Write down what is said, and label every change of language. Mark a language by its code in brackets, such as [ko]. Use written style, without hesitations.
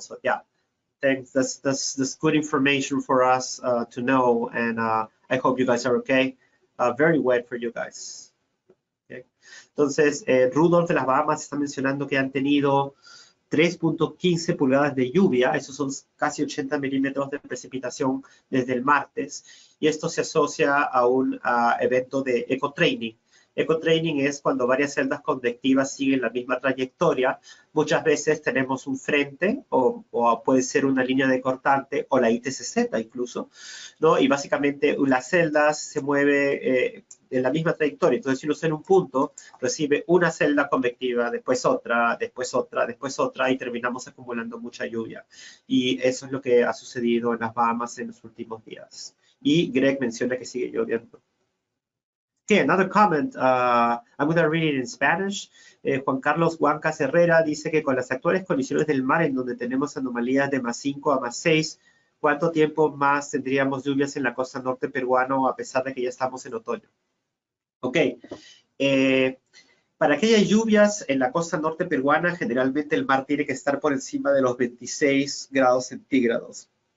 [en] So yeah, thanks. That's good information for us to know, and I hope you guys are okay. Very wet for you guys. Okay. [es] Entonces, Rudolph de las Bahamas está mencionando que han tenido 3.15 pulgadas de lluvia, esos son casi 80 milímetros de precipitación desde el martes, y esto se asocia a un evento de eco-training. Ecotraining es cuando varias celdas convectivas siguen la misma trayectoria. Muchas veces tenemos un frente o puede ser una línea de cortante o la ITCZ incluso, ¿no? Y básicamente las celdas se mueven en la misma trayectoria. Entonces, si uno está en un punto, recibe una celda convectiva, después otra, después otra, después otra, y terminamos acumulando mucha lluvia. Y eso es lo que ha sucedido en las Bahamas en los últimos días. Y Greg menciona que sigue lloviendo. [en] Okay, another comment. I'm going to read it in Spanish. [es] Juan Carlos Huancas Herrera dice que con las actuales condiciones del mar, en donde tenemos anomalías de +5 a +6, ¿cuánto tiempo más tendríamos lluvias en la costa norte peruana a pesar de que ya estamos en otoño? Ok. Para que haya lluvias en la costa norte peruana, generalmente el mar tiene que estar por encima de los 26 grados centígrados.